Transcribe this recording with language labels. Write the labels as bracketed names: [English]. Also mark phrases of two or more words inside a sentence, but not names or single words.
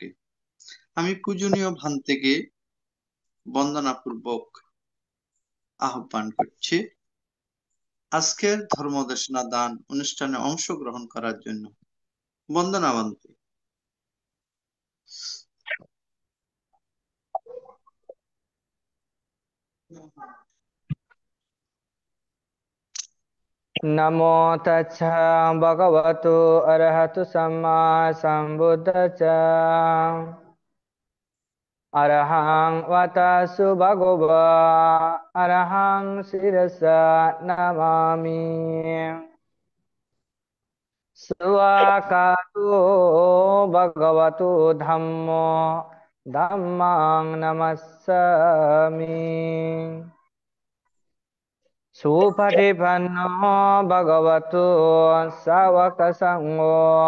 [Bangla] আমি পূজনীয় ভান্তেকে বন্দনাপূর্বক আহ্বান করছি আজকের ধর্মদেশনা দান অনুষ্ঠানে অংশগ্রহণ করার জন্য। বন্দনা ভান্তে। [Pali] नमो तच्छ भगवतो अरहतो सम्मा सम्बुद्धस्स अरहं वतस्सु भगवा अरहं शिरसा नमामि स्वाकातो भगवतो धम्मो धम्मं नमस्सामि सुपटिपन्नो भगवतो सावकसङ्गो